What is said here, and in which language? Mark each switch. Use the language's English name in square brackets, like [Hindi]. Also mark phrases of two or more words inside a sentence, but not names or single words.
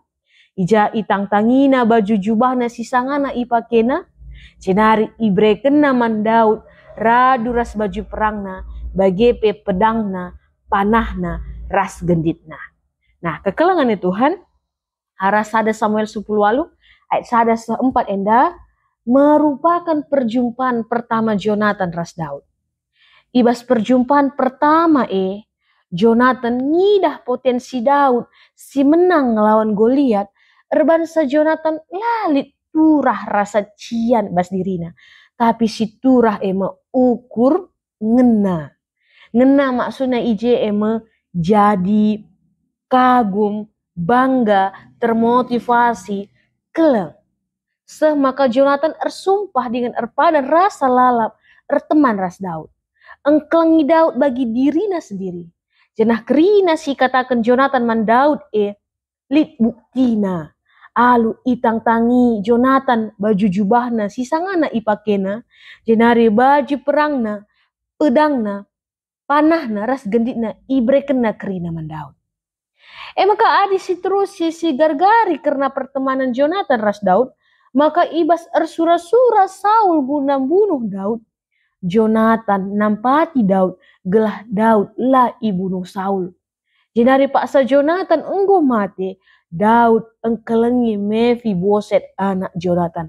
[Batak Karo] Ija itang tangina baju jubahna sisangana ipakena, jenari ibrekena man Daud radu ras baju perangna, bagepe pedangna, panahna, ras genditna. Nah, kekelangan Tuhan, arah sada Samuel 10 ayat sada 4 enda merupakan perjumpaan pertama Jonathan ras Daud. Ibas perjumpaan pertama Jonathan ngidah potensi Daud si menang ngelawan Goliat, erbansa Jonathan lalit turah rasa cian bas dirina. Tapi si turah ukur ngena. Ngena maksudnya ije jadi [Indonesian] kagum, bangga, termotivasi, [Batak Karo] keleng. Maka Jonathan ersumpah dengan erpadan rasa lalap, erteman ras Daud. Engkelengi Daud bagi dirina sendiri. Jenah kerina si katakan Jonathan man Daud lit buktina. Alu itang tangi Jonathan baju jubahna sisangana ipakena. Jenari baju perangna, pedangna, panahna, ras genditna ibrekena kerina man Daud. Maka adi si terus si gargari karena pertemanan Jonathan ras Daud, maka ibas ersura-sura Saul guna bunuh Daud. Jonathan nampati Daud, gelah Daud lah ibunuh Saul. Jenari paksa Jonathan enggo mati, Daud engkelengi Mefiboset anak Jonathan.